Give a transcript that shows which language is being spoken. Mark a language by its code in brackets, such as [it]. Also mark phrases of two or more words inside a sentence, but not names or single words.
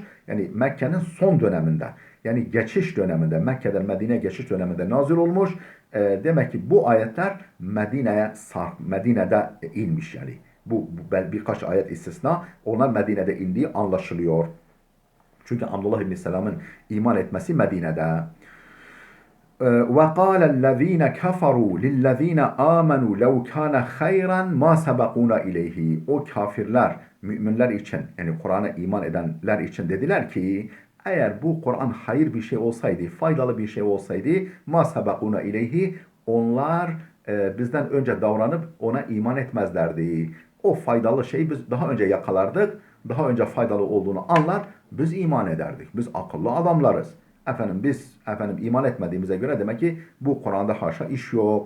[tr] Yani Mekke'nin son döneminde, yani geçiş döneminde, Mekke'den Medine'ye geçiş döneminde nazil olmuş. Demek ki bu ayetler Medine'de inmiş yani. Bu birkaç ayet istisna, onlar Medine'de indiği anlaşılıyor. Çünkü Abdullah İbni Selam'ın iman etmesi Medine'de. [ar] وَقَالَ الَّذ۪ينَ كَفَرُوا لِلَّذ۪ينَ آمَنُوا لَوْ كَانَ خَيْرًا مَا سَبَقُونَ اِلَيْهِ. [tr] O kafirler, müminler için, yani Kur'an'a iman edenler için dediler ki, eğer bu Kur'an hayır bir şey olsaydı, faydalı bir şey olsaydı, [ar] مَا سَبَقُونَ اِلَيْهِ, [tr] onlar bizden önce davranıp ona iman etmezlerdi. O faydalı şeyi biz daha önce yakalardık, daha önce faydalı olduğunu anlar, biz iman ederdik. Biz akıllı adamlarız. Biz iman etmediğimize göre demek ki bu Kur'an'da haşa iş yok.